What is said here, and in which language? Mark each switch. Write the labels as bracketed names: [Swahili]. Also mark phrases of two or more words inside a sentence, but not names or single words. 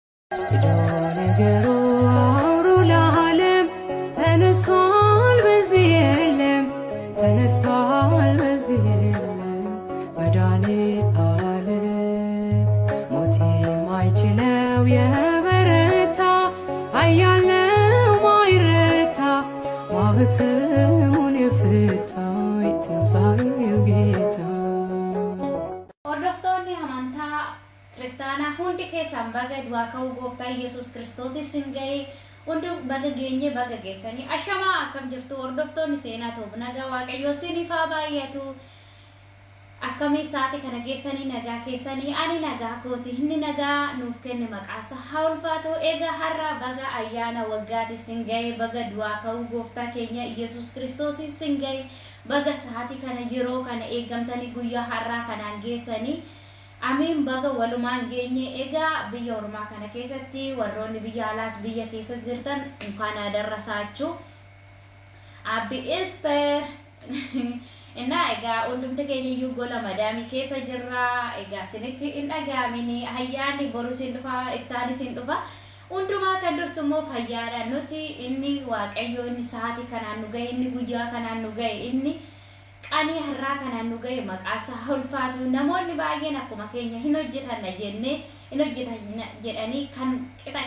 [Amharic] ነገሩ አውሩ ለዓለም ተነስቷል በዚህ የለም ተነስቷል በዚህ የለም መድኃኔዓለም ሞት የማይችለው የበረታ ኃያል ነው ማይረታ ማኅተሙን የፈታ የትንሣኤው ጌታ [Oromo] hordoftoonni amantaa kiristaanaa hundi keessan baga du'aa ka'uu gooftaa Yesuus Kiristoos isin ga'e hundi baga geenye baga geessanii ashamaa akkam jirtu hordoftoonni seenaa ta'u nagaa waaqayyoo isiniif haa baay'atu akkamii saati kana geessanii nagaa keessanii ani nagaa kooti inni nagaa nuuf kenne maqaasa haa ulfaatu egaa har'a baga ayyaana waggaati isin ga'e baga du'aa ka'uu gooftaa keenya Yesuus Kiristoos isin ga'e baga saati kana yeroo kana eeggamtanii guyyaa har'aa kanaan geessanii amiin baga walumaan geenye egaa biyya ormaa kana keessatti warroonni biyya alaas biyya keessa jirtan [Amharic] እንኳን አደረሳችሁ [Oromo] abbi Easter እና egaa hundumti keenya iyyuu gola madaamii keessa jirra egaa isinitti hin dhagaamini ayyaanni boru isin dhufa iftaan isin dhufa hundumaa kan dursumoo fayyaadha nuti inni waaqayyo inni sa'aatii kanaan nu ga'e inni guyyaa kanaan nu ga'e inni qanii har'aa kanaan nu ga'e maqaasa ulfaatu namoonni baay'een akkuma keenya hin hojjetan jennee hin hojjetan jedhanii kan qixa